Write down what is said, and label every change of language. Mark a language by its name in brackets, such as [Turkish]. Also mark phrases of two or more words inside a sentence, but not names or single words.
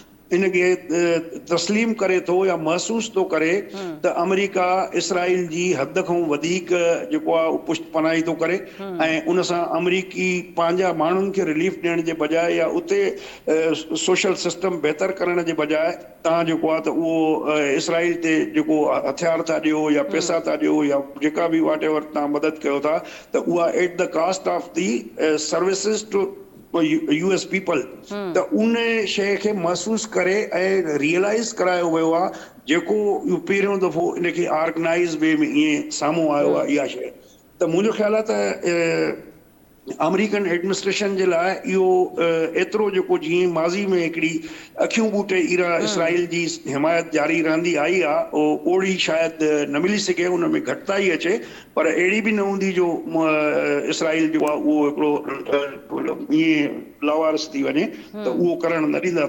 [Sindhi] इनखे तस्लीम करे थो या महसूस थो करे त अमेरिका इसराइल जी हद खां वधीक जेको आहे पुष्ट पनाही थो करे ऐं उन सां अमेरिकी पंहिंजा माण्हुनि खे रिलीफ ॾियण जे बजाए या उते सोशल सिस्टम बहितर करण जे बजाए तव्हां जेको आहे त उहो इसराइल ते जेको हथियार था ॾियो या पैसा था ॾियो या जेका बि [English] what ever [Sindhi] तव्हां मदद कयो था त उहा [English] at the cost of the services to US people. [Sindhi] त उन शइ खे महसूस करे ऐं रियलाइज़ करायो वियो आहे जेको इहो पहिरियों दफ़ो इनखे [English] organized way [Sindhi] में ईअं साम्हूं आयो आहे इहा शइ। त मुंहिंजो ख़्यालु आहे त [English] American administration [Sindhi] जे लाइ इहो एतिरो जेको जीअं माज़ी में हिकिड़ी अखियूं ॿूटे इसराइल जी हिमायत जारी रहंदी आई आहे, ओड़ी शायदि न मिली सघे, उन में घटिताई अचे, पर अहिड़ी बि न हूंदी जो इसराइल जो आहे उहो हिकिड़ो ईअं लावारस थी वञे त उहो करणु न ॾींदा।